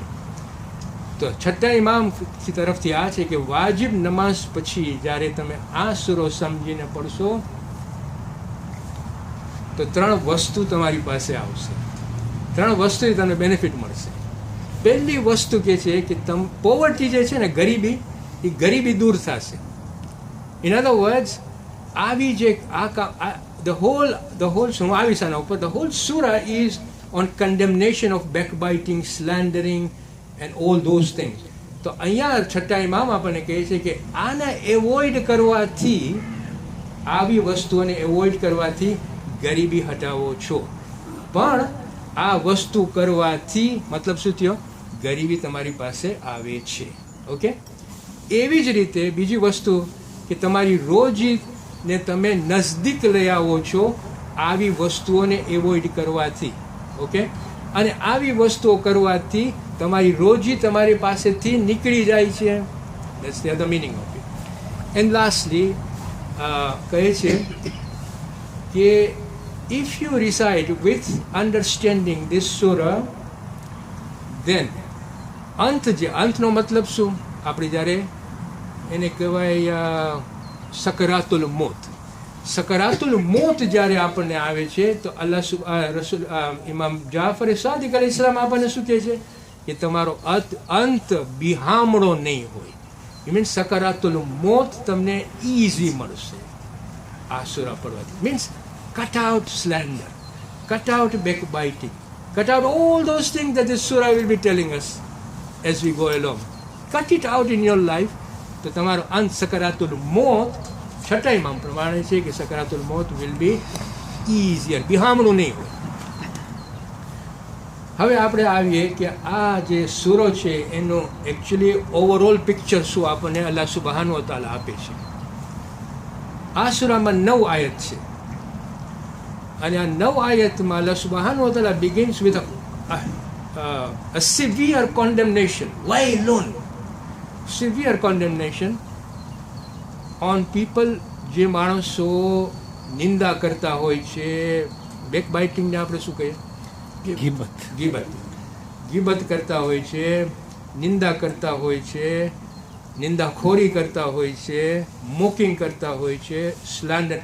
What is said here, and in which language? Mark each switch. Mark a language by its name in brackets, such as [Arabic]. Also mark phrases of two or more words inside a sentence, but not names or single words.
[Gujarati] તો છઠ્ઠા ઇમામ તરફથી આ છે કે વાજિબ નમાઝ પછી જ્યારે તમે આ સૂરો સમજીને પડશો તો 3 વસ્તુ તમારી પાસે આવશે. 3 વસ્તુથી તમને બેનિફિટ મળશે. પહેલી વસ્તુ કે છે કે પોવર્ટી જે છે ને, ગરીબી દૂર થશે. [English] in other words, [Gujarati] આવી જે [English] the whole [Gujarati] હું આવીશ આના ઉપર. [English] The whole surah is on condemnation of backbiting, slandering and all those things. [Gujarati] તો અહીંયા છઠ્ઠા ઇમામ આપણને કહે છે કે આને એવોઇડ કરવાથી, આવી વસ્તુઓને એવોઇડ કરવાથી ગરીબી હટાવો છો. પણ આ વસ્તુ કરવાથી મતલબ શું થયો? ગરીબી તમારી પાસે આવે છે. ઓકે, એવી જ રીતે બીજી વસ્તુ કે તમારી રોજીને તમે નજદીક લઈ આવો છો આવી વસ્તુઓને એવોઇડ કરવાથી. ઓકે, અને આવી વસ્તુઓ કરવાથી તમારી રોજી તમારી પાસેથી નીકળી જાય છે. [English] That's the other meaning of it. And lastly, [Gujarati] કહે છે કે [English] if you recite with understanding this surah, then [Gujarati] અંતનો મતલબ શું? આપણે જ્યારે એને કહેવાય [Arabic] سكرات الموت. سكرات الموت [Gujarati] જ્યારે આપણને આવે છે તો રસૂલ ઇમામ જાફર સાદિક અલૈહિસ્સલામ આપણને શું કહે છે કે તમારો અંત બિહામણો નહીં હોય. [English] it means [Arabic] سكرات الموت [Gujarati] તમને ઇઝી મળશે આ સૂરા પડવાથી. [English] મીન્સ cut out slander, cut out backbiting, cut out all those things that this surah will be telling us as we go along. Cut it out in your life. [Gujarati] તો તમારો અંત [Arabic] سكرات الموت, [Gujarati] છઠ્ઠા ઇમામ પ્રમાણે છે કે [Arabic] سكرات الموت [English] will be easier, [Gujarati] બિહામણું નહીં હોય. હવે આપણે આવીએ કે આ જે સૂરો છે એનો એકચ્યુઅલી ઓવરઓલ પિક્ચર શું આપણને [Arabic] الله سبحانه وتعالى [Gujarati] આપે છે. આ સૂરામાં 9 આયત છે અને આ 9 આયતમાં [Arabic] الله سبحانه وتعالى [English] begins with a severe condemnation, wailun, severe condemnation on people, [Gujarati] જે માણસો નિંદા કરતા હોય છે. બેકબાઇટિંગને આપણે શું કહીએ? ગીબત કરતા હોય છે, નિંદા કરતા હોય છે, નિંદાખોરી કરતા હોય છે, મોકિંગ કરતા હોય છે, સ્લેન્ડર.